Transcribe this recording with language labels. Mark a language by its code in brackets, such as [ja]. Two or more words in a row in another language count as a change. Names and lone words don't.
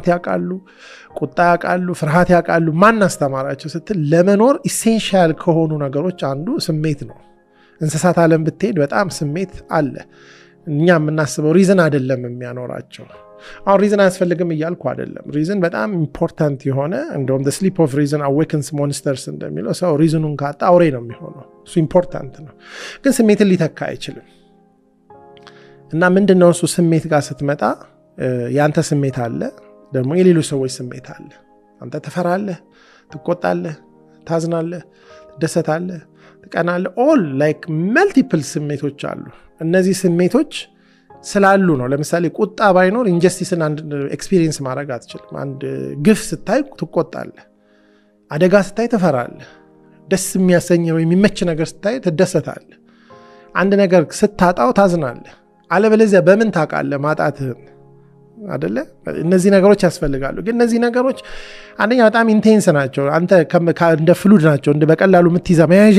[am] ያቃሉ ቁጣ ያቃሉ ፍርሃት ያቃሉ ማን አስተማራቸው ስትል ለመኖር ኢሴንሻል ከሆኑ ነገሮች አንዱ ስሜት ነው እንስሳት ዓለም ብትሄድ በጣም ስሜት አለ እኛ የምናስበው ሪዝን አይደለም የሚያኖራቸው አሁን ሪዝን አያስፈልግም እያልኩ አይደለም ሪዝን በጣም ኢምፖርታንት የሆነ እንደውም [en] the sleep of reason awakens monsters [am] እንደሚለው ሰው ሪዝኑን ካጣ አውሬ ነው የሚሆነው እሱ ኢምፖርታንት ነው ግን ስሜትን ሊተካ አይችልም እና ምንድነው እሱ ስሜት ጋር ስትመጣ ያንተ ስሜት አለ ደግሞ የሌሎች ሰዎች ስሜት አለ አንተ ተፈራለህ ትቆጣለህ ታዝናለህ ትደሰታለህ ትቀናለህ [en] all like multiple [am] ስሜቶች አሉ እነዚህ ስሜቶች ስላሉ ነው ለምሳሌ ቁጣ ባይኖር ኢንጀስቲስን አንድ ኤክስፒሪየንስ ማድረግ አትችልም አንድ ግፍ ስታይ ትቆጣለህ አደጋ ስታይ ተፈራለህ ደስ የሚያሰኘው የሚመች ነገር ስታይ ትደሰታለህ አንድ ነገር ስታጣው ታዝናለህ አለበለዚያ በምን ታውቃለህ ማጣትህን አይደለ እነዚህ ነገሮች ያስፈልጋሉ ግን እነዚህ ነገሮች አንደኛ በጣም ኢንቴንስ ናቸው አንተ እንደ ፍሉድ ናቸው እንደ በቀላሉ የምትይዛ መያዣ